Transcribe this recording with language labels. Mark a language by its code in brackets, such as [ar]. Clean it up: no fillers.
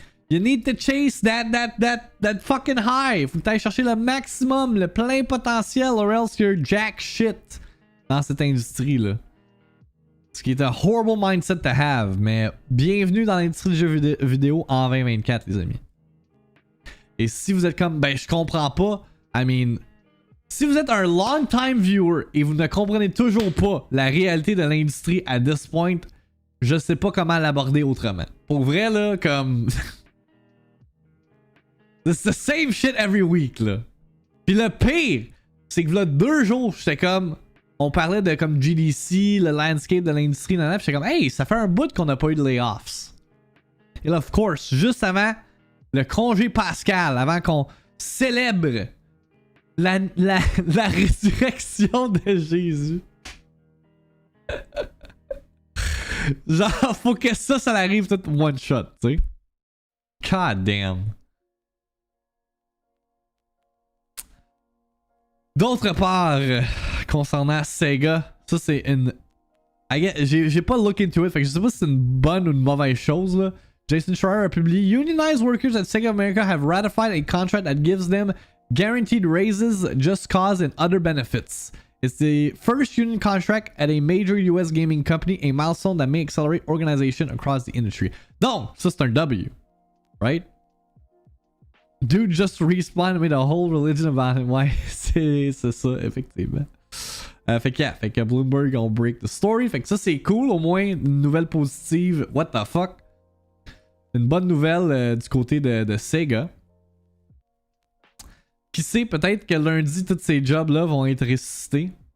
[en] You need to chase that fucking high. [fr] Faut que t'ailles chercher le maximum, le plein potentiel, [en] or else you're jack shit [fr] dans cette industrie-là. Ce qui est un horrible [en] mindset to have, [fr] mais bienvenue dans l'industrie du jeu vidéo en 2024, les amis. Et si vous êtes comme, ben je comprends pas, [en] I mean, [fr] si vous êtes un [en] long time viewer [fr] et vous ne comprenez toujours pas la réalité de l'industrie à [en] this point, [fr] je sais pas comment l'aborder autrement. Pour vrai, là, comme... [en] It's the same shit every week, [fr] là. Puis le pire, c'est que là, 2 jours, j'étais comme... On parlait de comme GDC, le landscape de l'industrie, puis j'étais comme, hey, ça fait un bout qu'on n'a pas eu de layoffs. Et là, [en] of course, [fr] juste avant le congé pascal, avant qu'on célèbre la résurrection de Jésus. Genre, faut que ça arrive tout [en] one shot, [fr] tu sais. [en] God damn. [fr] D'autre part, concernant Sega, ça c'est une... J'ai pas [en] look into it, [fr] fait que je sais pas si c'est une bonne ou une mauvaise chose, là. [en] Jason Schreier [fr] a publié: [en] Unionized workers at Sega of America have ratified a contract that gives them guaranteed raises, just cause, and other benefits. It's the first union contract at a major US gaming company, a milestone that may accelerate organization across the industry. [fr] Donc, ça c'est un [en] W, right? Dude just respawned and made a whole religion about him. [fr] Ouais, c'est ça, effectivement. Fait que Bloomberg on break the story. Fait que ça c'est cool, au moins une nouvelle positive. [en] What the fuck? [fr] Une bonne nouvelle du côté de Sega. Qui sait, peut-être que lundi, tous ces jobs-là vont être ressuscités.